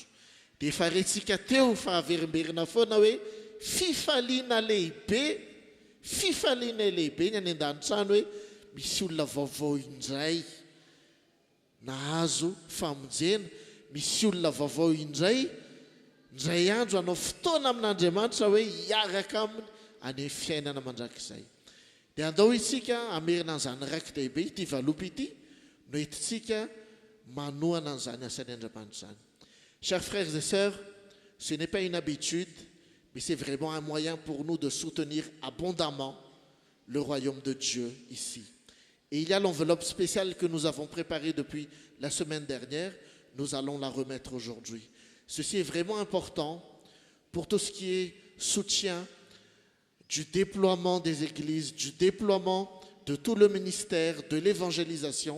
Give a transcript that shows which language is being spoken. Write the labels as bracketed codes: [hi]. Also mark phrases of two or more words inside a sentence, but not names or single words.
[mg] Dia efa rentsika teo fa averimberina foana hoe fifaliana lehibe ny any an-danitrano hoe misy olona vaovao indray nahazo famonjena, misy olona vaovao indray andro anao fotoana amin'Andriamanitra hoe hiaraka aminy any fiainana mandrakizay. Dia andao isika amerina an'izany raky dehibe ity valopy ity no entitsika manohana an'izany asan'ny Andriamanitra zany. [fr] Chers frères et sœurs, ce n'est pas une habitude, mais c'est vraiment un moyen pour nous de soutenir abondamment le royaume de Dieu ici. Et il y a l'enveloppe spéciale que nous avons préparée depuis la semaine dernière. Nous allons la remettre aujourd'hui. Ceci est vraiment important pour tout ce qui est soutien du déploiement des églises, du déploiement de tout le ministère, de l'évangélisation.